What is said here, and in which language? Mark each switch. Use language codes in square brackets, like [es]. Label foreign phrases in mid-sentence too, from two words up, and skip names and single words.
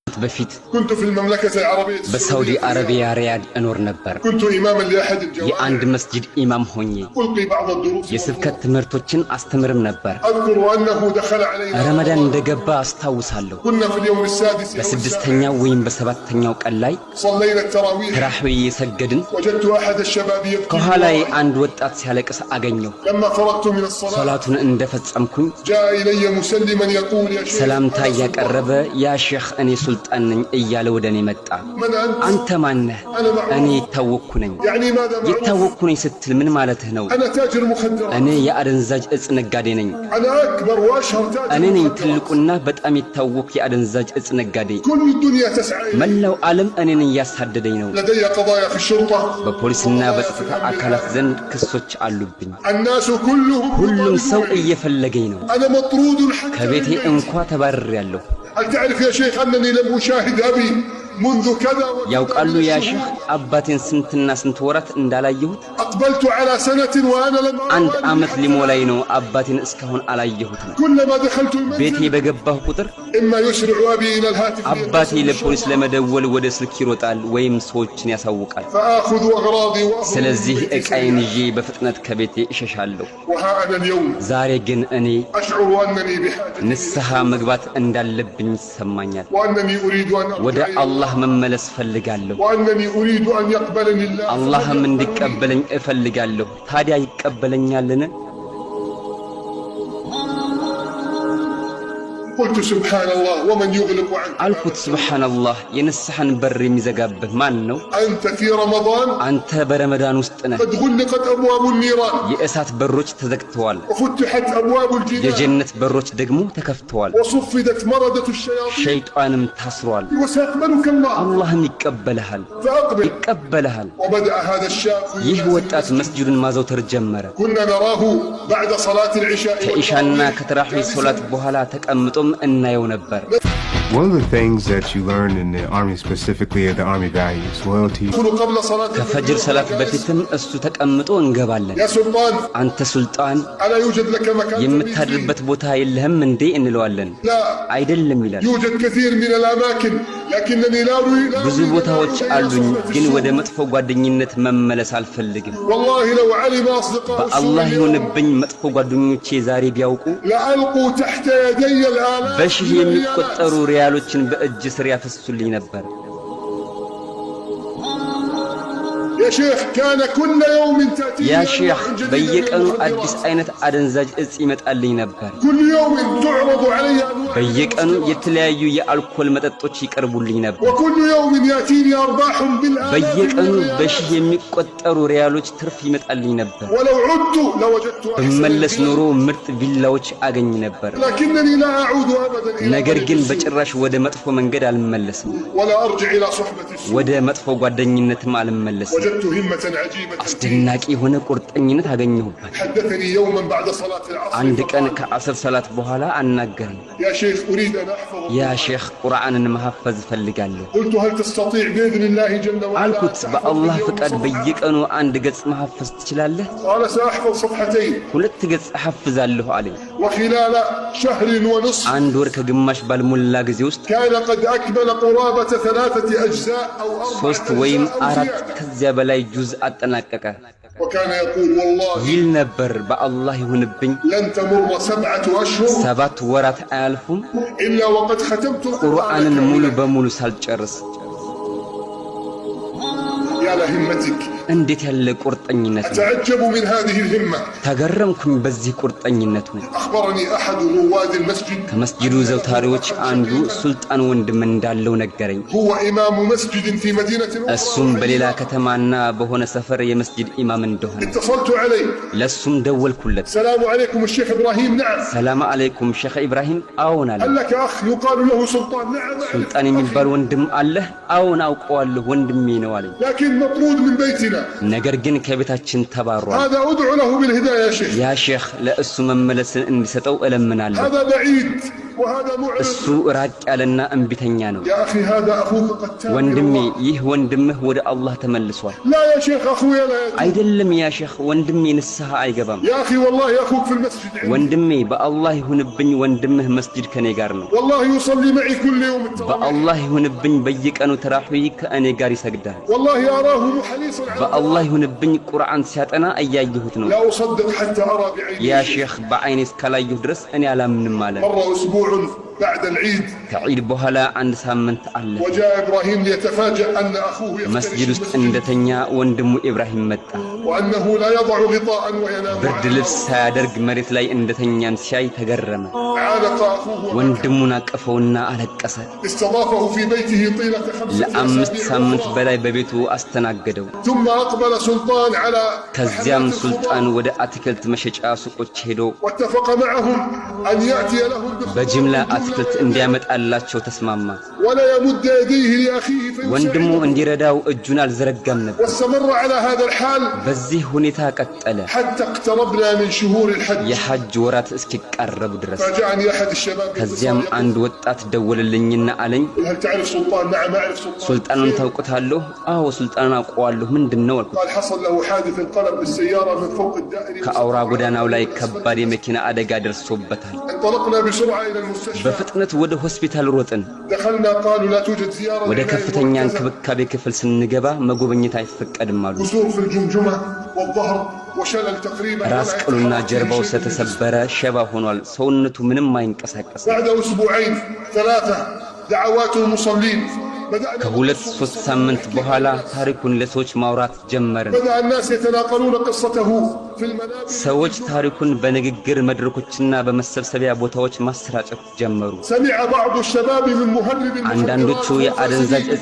[am] በፊት [ar] كنت في المملكة العربية [am] በሳውዲ አረቢያ ሪያድ እኖር ነበር [ar] كنت إماما لأحد الجوامع [am] የአንድ መስጂድ ኢማም ሆኜ [ar] ألقي بعض الدروس [am] የስብከት ትምህርቶችን አስተምርም ነበር [ar] أذكر أنه دخل علينا [am] ረመዳን እንደገባ አስታውሳለሁ [ar] كنا في اليوم السادس [am] በስድስተኛው ወይም በሰባተኛው ቀን ላይ [ar] صلينا التراويح [am] ተራህዊህ የሰገድን [ar] وجدت أحد الشباب يبكي [am] ከኋላዬ አንድ ወጣት ሲያለቅስ አገኘሁ [ar] لما فرغت من الصلاة [am] ሶላቱን እንደፈጸምኩኝ [ar] جاء إلي مسلما يقول يا شيخ [am] ሰላምታ ያቀረበ [ar] يا شيخ [am] እኔ ሱልጣን ነኝ እያለ ወደኔ መጣ [ar] من أنت؟ [am] አንተ ማን ነህ እኔ ታወኩ ነኝ [ar] يعني ماذا معه؟ [am] ይታወኩ ነኝ ስትል ምን ማለትህ ነው [ar] أنا تاجر مخدرات [am] እኔ የአደንዛዥ እጽ ነጋዴ ነኝ [ar] أنا أكبر وأشهر تاجر [am] እኔ ነኝ [ar] مخدرات [am] ትልቁና በጣም ይታወቅ የአደንዛዥ እጽ ነጋዴ [ar] كل الدنيا تسعى إلي. [am] መላው ዓለም እኔን ያሳደደኝ ነው [ar] لدي قضايا في الشرطة [am] በፖሊስና በጸጥታ አካላት ዘንድ ክሶች አሉብኝ [ar] الناس كلهم [am] ሁሉም ሰው [ar] يطالبوني. [am] እየፈለገኝ ነው [ar] أنا مطرود حتى [am] ከቤቴ [ar] من بيتي. [am] እንኳ ተባርሬያለሁ [ar] هل تعرف يا شيخ أنني لم أشاهد أبي منذ كذا وكذا [am] ያውቃሉ [ar] من [am] ያ [ar] الشهور؟ [am] ሼኽ አባቴን ስንትና ስንት ወራት እንዳላየሁት [ar] أقبلت على سنة وأنا لم أرى [am] አንድ [ar] والدي [am] ዓመት [ar] حتى [am] ሊሞላኝ ነው አባቴን እስካሁን አላየሁትም [ar] كلما دخلت [am] ቤቴ [ar] المنزل [am] በገባሁ ቁጥር [ar] إما يسرع أبي إلى الهاتف [am] አባቴ [ar] ليتصل [am] ለፖሊስ [ar] بالشرطة، [am] ለመደወል ወደ ስልክ ይሮጣል ወይም ሰዎችን ያሳውቃል [ar] فآخذ أغراضي وأهرب من [am] ስለዚህ [ar] بيتي [am] ዕቃዬን [ar] سريعا. [am] ይዤ በፍጥነት ከቤቴ እሸሻለሁ [ar] وها أنا اليوم [am] ዛሬ ግን እኔ [ar] أشعر أنني بحاجة [am] ንስሐ መግባት እንዳለብኝ ይሰማኛል [ar] وأنني أريد أن [am] ወደ [ar] أرجع إلى [am] አላህ [ar] الله [am] መመለስ ፈልጋለሁ [ar] وأنني أريد أن يقبلني الله [am] አላህም [ar] فليقبلني. [am] እንዲቀበለኝ እፈልጋለሁ ታዲያ ይቀበለኛልን [ar] قلت سبحان الله ومن يغلق عنك [am] አልኩት ሱብሃንአላህ የንስሐን በር የሚዘጋብህ ማን ነው [ar] أنت في رمضان [am] አንተ በረመዳን ውስጥ ነህ [ar] قد غلقت أبواب النيران [am] የእሳት በሮች ተዘግተዋል [ar] وفتحت أبواب الجنان [am] የጀነት በሮች ደግሞ ተከፍተዋል [ar] وصفدت مردة الشياطين [am] ሸይጣንም ታስሯል [ar] وسيقبلك الله [am] አላህም ይቀበልሃል [ar] فأقبل [am] ይቀበልሃል [ar] وبدأ هذا الشاب [am] ይህ ወጣት መስጂዱን ማዘውተር ጀመረ [ar] كنا نراه بعد صلاة العشاء [am] ከኢሻና ከተራህዊህ ሶላት በኋላ ተቀምጦም እናየው ነበር [en] One of the things that you learn in the Army, specifically the Army values, loyalty. [ar] يدخل قبل صلاة [am] ከፈጅር ሰላት በፊትም እሱ ተቀምጦ እንገባለን [ar] يا سلطان [am] አንተ ሱልጣን [ar] ألا يوجد لك مكان تبيت [am] የምታድርበት ቦታ የለህም እንዴ እንለዋለን [ar] فيه؟ لا [am] አይደለም ይላል [ar] يوجد كثير من الأماكن لكنني لا أريد [am] ብዙ ቦታዎች አሉኝ ግን ወደ መጥፎ ጓደኝነት መመለስ አልፈልግም [ar] والله لو علم أصدقاء [am] በአላህ [ar] السوء [am] ይሁንብኝ መጥፎ ጓደኞቼ ዛሬ ቢያውቁ [ar] لألقوا تحت يدي الآلاف [am] በሺህ [ar] من [am] የሚቆጠሩ [ar] الريالات. [am] ሪያሎችን በእጅ ስር ያፈሱልኝ ነበር [ar] يا شيخ كان كل يوم تأتي يا شيخ [am] በየቀኑ አዲስ አይነት አደንዛዥ እጽ ይመጣልኝ ነበር [ar] كل يوم تعرض علي أنواع [am] በየቀኑ የተለያዩ የአልኮል መጠጦች ይቀርቡልኝ ነበር [ar] وكل يوم يأتيني أرباح بالآلاف [am] በየቀኑ [ar] من الريالات. [am] በሺህ የሚቆጠሩ ሪያሎች ትርፍ ይመጣልኝ ነበር [ar] ولو عدت لوجدت [am] በመለስ [ar] أحسن [am] ኑሮ ምርጥ ቪላዎች አገኝ ነበር [ar] لكنني لا أعود أبدا إلى [am] ነገር ግን [ar] طريق السوء. [am] በጭራሽ ወደ መጥፎ መንገድ አልመለስም [ar] ولا أرجع إلى صحبة السوء. [am] ወደ መጥፎ ጓደኝነትም አልመለስም [ar] وجدت همة عجيبة فيه. [am] አስደናቂ የሆነ ቁርጠኝነት አገኘሁበት [ar] حدثني يوما بعد صلاة العصر [am] አንድ ቀን [ar] فقال: [am] ከአስር ሰላት በኋላ አናገረኝ [ar] يا شيخ أريد أن أحفظ يا شيخ [am] ቁርአንን መሐፈዝ ፈልጋለሁ [ar] قلت هل تستطيع بإذن الله جل وعلا [am] አልኩት [ar] أن تحفظ [am] በአላህ [ar] باليوم [am] ፍቃድ [ar] صفحة؟ [am] በየቀኑ አንድ ገጽ መሐፈዝ ትችላለህ [ar] قال سأحفظ صفحتين [am] ሁለት ገጽ እሐፍዛለሁ አለኝ [ar] وخلال شهر ونصف [am] አንድ ወር ከግማሽ ባልሞላ ጊዜ ውስጥ [ar] كان قد أكمل قرابة 3 أجزاء أو 4 [am] ሶስት ወይም [ar] أجزاء [am] አራት [ar] وزيادة. [am] ከዚያ በላይ ጁዝ አጠናቀቀ [ar] وكان يقول والله [am] ይል ነበር በአላህ ይሁንብኝ [ar] لن تمر 7 أشهر [am] 7 ወራት አያልፉም [ar] إلا وقد ختمت [am] ቁርአንን ሙሉ [ar] كاملا. [am] በሙሉ ሳልጨርስ [ar] يا لهمتك [am] እንዴት ያለ ቁርጠኝነት ነው [ar] أتعجب من هذه الهمة [am] ተገረምኩኝ በዚህ ቁርጠኝነቱ [ar] أخبرني أحد رواد المسجد [am] ከመስጂዱ ዘውታሪዎች አንዱ ሱልጣን ወንድም እንዳለው ነገረኝ [ar] هو إمام مسجد في مدينة [am] እሱም [ar] أخرى. [am] በሌላ ከተማና በሆነ ሰፈር የመስጂድ ኢማም እንደሆነ [ar] اتصلت عليه [am] ለሱም ደወልኩለት [ar] السلام عليكم الشيخ إبراهيم نعم السلام عليكم [am] ሼኽ ኢብራሂም አዎን አለ [ar] هل لك أخ يقال له سلطان نعم [am] ሱልጣን የሚባል ወንድም አለህ አዎን አውቀዋለሁ ወንድሜ ነው አለኝ [ar] لكن مطرود من بيتنا [am] ነገር ግን ከቤታችን ተባሯል [ar] هذا أدعو له بالهداية يا شيخ يا شيخ [am] ለእሱ መመለስን እንዲሰጠው እለምናለሁ [ar] هذا بعيد وهذا معرض [am] እሱ ራቅ ያለና እንቢተኛ ነው [ar] يا أخي هذا أخوك قد تاب [am] ወንድሜ ይህ ወንድምህ ወደ አላህ ተመልሷል [ar] لا يا شيخ أخويا لا يا [am] አይደለም [ar] يا شيخ [am] ወንድሜ ንስሐ አይገባም [ar] يا أخي والله أخوك في المسجد عندي [am] ወንድሜ በአላህ ይሁንብኝ ወንድምህ መስጂድ ከኔ ጋር ነው [ar] والله يصلي معي كل يوم التراويح [am] በአላህ ይሁንብኝ በየቀኑ ተራፊህ ከእኔ ጋር ይሰግዳል [ar] والله أراه حريصا على [am] በአላህ ይሁንብኝ ቁርአን ሲያጠና እያየሁት ነው [ar] لا أصدق حتى أرى بعيني يا شيخ [am] በአይኔ እስካላየሁ ድረስ እኔ አላምንም አለ [ar] مر أسبوع بعد العيد [am] ከዒድ በኋላ አንድ ሳምንት አለ [ar] وجاء إبراهيم ليتفاجأ أن أخوه [am] መስጂድ [ar] يفترش [am] ውስጥ እንደተኛ ወንድሙ ኢብራሂም መጣ [ar] وأنه لا يضع غطاء وينام [am] ብርድ ልብስ ሳያደርግ መሬት ላይ እንደተኛን ሲያይ ተገረመ [ar] عانق أخوه [am] ወንድሙን አቀፈውና አለቀሰ [ar] استضافه في بيته طيلة 5 [am] ለአምስት [ar] أسابيع [am] ሳምንት በላይ በቤቱ አስተናገደው [ar] ثم أقبل سلطان على [am] ከዚያም [ar] محلات [am] ሱልጣን [ar] الخضار [am] ወደ አትክልት መሸጫ ሱቆች ሄዶ [ar] واتفق معهم أن يأتي لهم [am] በጅምላ አትክልት እንዲያመጣላቸው ተስማማ [ar] ولا يمد يديه لأخيه [am] ወንድሙ [ar] فيساعده [am] እንዲረዳው እጁን አልዘረጋም ነበር [ar] واستمر على هذا الحال [am] በዚህ ሁኔታ ቀጠለ [ar] حتى اقتربنا من شهور الحج [am] የሐጅ ወራት እስኪቀርቡ ድረስ [ar] فاجأني أحد الشباب [am] ከዚያም [ar] يتصل [am] አንድ ወጣት ደወለልኝና አለኝ [ar] يقول هل تعرف سلطان؟ نعم أعرف سلطان [am] ሱልጣኑን ታውቁታለሁ አዎ ሱልጣኑን አውቀዋለሁ ምንድነው አልኩት [ar] قال حصل له حادث انقلب بالسيارة من فوق الدائري [am] ከአውራ ጎዳናው ላይ ከባድ የመኪና አደጋ ደርሶበታል [ar] انطلقنا بسرعة إلى المستشفى [am] በፍጥነት ወደ ሆስፒታል ሮጥን [ar] دخلنا قالوا لا توجد زيارة [am] ወደ [ar] لعناية [am] ከፍተኛ [ar] مركزة. [am] እንክብካቤ ክፍል ስንገባ መጎብኘት አይፈቀድም አሉ [ar] كسور في الجمجمة والظهر وشلل تقريبا [am] ራስ [ar] ولا [am] ቅሉና [ar] يتحرك [am] ጀርባው [ar] شيء من جسمه. [am] ስለተሰበረ ሸባ ሆኗል ሰውነቱ ምንም አይንቀሳቀስም [ar] بعد أسبوعين 3 دعوات المصلين بدأنا [am] ከሁለት ሶስት ሳምንት በኋላ ታሪኩን ለሰዎች ማውራት ጀመርን [ar] بدأ الناس يتناقلون قصته في المنابر [am] ሰዎች ታሪኩን በንግግር መድረኮችና በመሰብሰቢያ ቦታዎች ማሰራጨት ጀመሩ [ar] سمع بعض الشباب من مهرب [am] አንዳንዶቹ [ar] المخدرات [am] የአደንዛዥ [ar] والفاسدين.